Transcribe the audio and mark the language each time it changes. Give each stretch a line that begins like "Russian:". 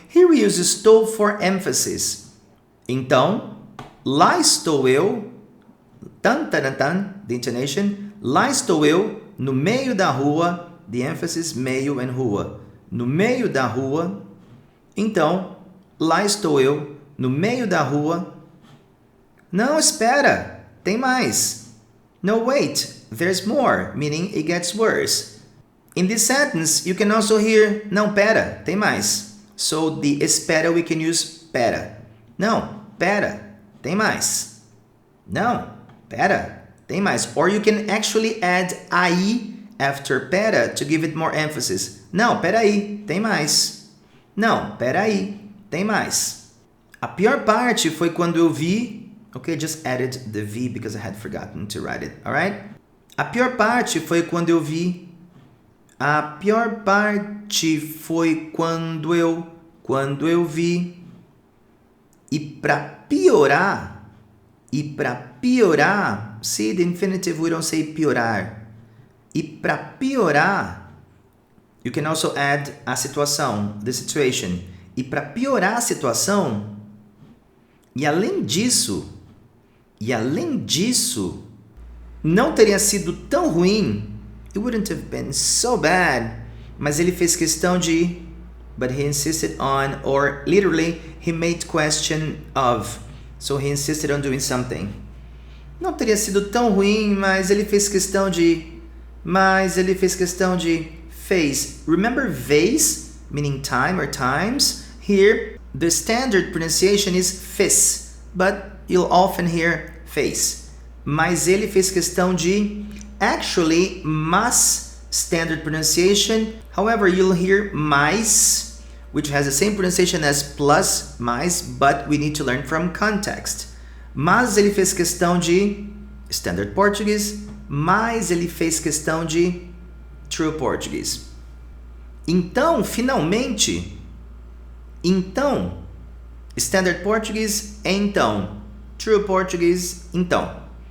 English: Here we use estou for emphasis.
Portuguese: Então, lá estou eu,
English: the intonation,
Portuguese: lá estou eu, no meio da rua,
English: the emphasis, meio and rua.
Portuguese: No meio da rua. Então, lá estou eu, no meio da rua. Não, espera, tem mais.
English: No, wait, there's more, meaning it gets worse. In this sentence, you can also hear,
Portuguese: não, pera, tem mais.
English: So, the espera, we can use pera.
Portuguese: Não, pera, tem mais. Não, pera, tem mais.
English: Or you can actually add aí after pera to give it more emphasis.
Portuguese: Não, peraí, tem mais. Não, peraí, tem mais. A pior parte foi quando eu vi...
English: Okay, just added the V because I had forgotten to write it, alright?
Portuguese: A pior parte foi quando eu vi... A pior parte foi quando eu vi. E para piorar,
English: see the infinitive, we don't say piorar.
Portuguese: E para piorar,
English: you can also add a situação, the situation.
Portuguese: E para piorar a situação, e além disso, não teria sido tão ruim.
English: It wouldn't have been so bad.
Portuguese: Mas ele fez questão de...
English: But he insisted on, or literally, he made question of. So he insisted on doing something.
Portuguese: Não teria sido tão ruim, mas ele fez questão de...
English: Fez. Remember vez, meaning time or times? Here, the standard pronunciation is fez. But you'll often hear fez.
Portuguese: Mas ele fez questão de...
English: Actually, mas, standard pronunciation. However, you'll hear mais, which has the same pronunciation as plus, mais, but we need to learn from context.
Portuguese: Mas ele fez questão de
English: standard Portuguese,
Portuguese: mas ele fez questão de
English: true Portuguese.
Portuguese: Então, finalmente,
English: standard Portuguese, então, true Portuguese, então.